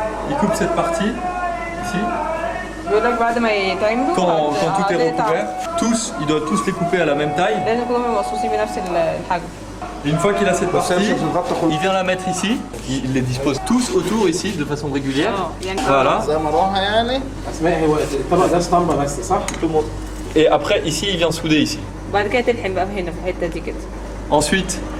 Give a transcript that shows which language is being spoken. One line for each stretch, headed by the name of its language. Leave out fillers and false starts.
French: Il coupe cette partie ici.
Arabic: بيقول لك بعد ما يتعملوا
French: Quand tout est recouvert, ils doivent tous les couper à la même taille.
Arabic: لازم يكونوا مقصوصين بنفس الحجم.
French: Une fois qu'il a cette partie, il vient la mettre ici. Il les dispose tous autour ici de façon régulière. Voilà. Et après ici il vient souder ici.
Arabic: بعد كده تلحم بقى هنا في الحته دي كده.
French: Ensuite,